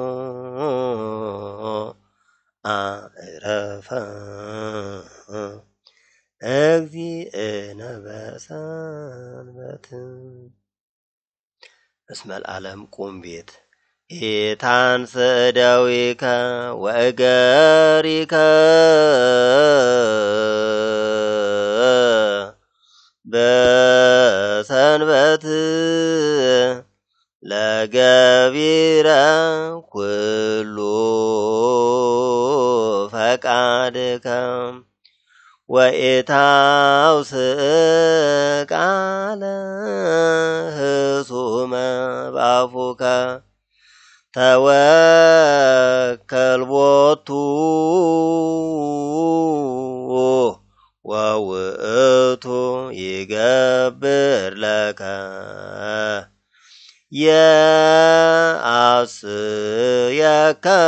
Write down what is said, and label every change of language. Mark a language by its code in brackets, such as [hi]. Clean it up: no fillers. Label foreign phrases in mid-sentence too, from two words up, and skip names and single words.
[gez] አዕረፈ እግዚእነ በሰንበት እስመ ለዓለም ቁም ቤት ኢታንስ እደዊከ ወእገሪከ በሰንበት ለገቢረ ኩሉ ፈቃድከ ወኢታውስእ ቃለ ህሱመ በአፉከ ተወከል ቦቱ ወውእቱ ይገብር ለከ የአስየከ